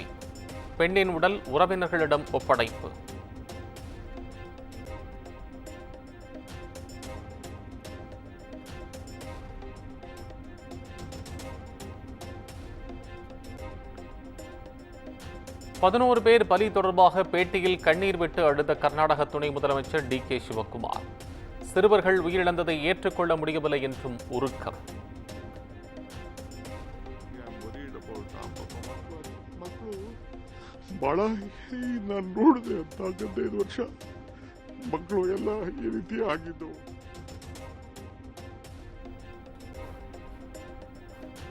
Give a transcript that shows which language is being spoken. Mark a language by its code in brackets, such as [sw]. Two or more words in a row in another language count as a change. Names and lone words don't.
[ta] பெண்ணின் உடல் உறவினர்களிடம் ஒப்படைப்பு. பதினோரு பேர் பலி தொடர்பாக பேட்டியில் கண்ணீர் விட்டு அழுத கர்நாடக துணை முதலமைச்சர் டி.கே. சிவக்குமார். சிறுவர்கள் உயிரிழந்ததை ஏற்றுக்கொள்ள முடியவில்லை என்றும் உருக்கம். [kn] ಬಹಳ ನಾನು ನೋಡಿದೆ ಅಂತ 15 ವರ್ಷ ಮಕ್ಕಳು ಎಲ್ಲ ಈ ರೀತಿ ಆಗಿದ್ದು.